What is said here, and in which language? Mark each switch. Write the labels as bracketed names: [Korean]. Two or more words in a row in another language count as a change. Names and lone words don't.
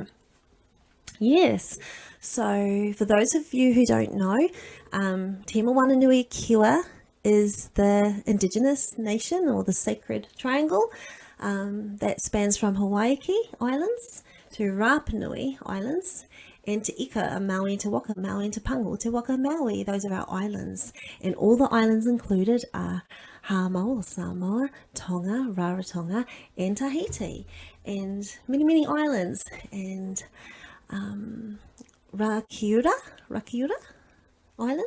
[English] Yes, so for those of you who don't know, Te Wananui Kiwa is the Indigenous nation, or the sacred triangle, that spans from Hawaii Islands to Rapa Nui Islands, and to Ika, Maui, Te Waka, Maui, and Te Pango, Te Waka, Maui. Those are our islands, and all the islands included are Hamo, Samoa, Tonga, Rarotonga, and Tahiti, and many islands, and Rakiura Island.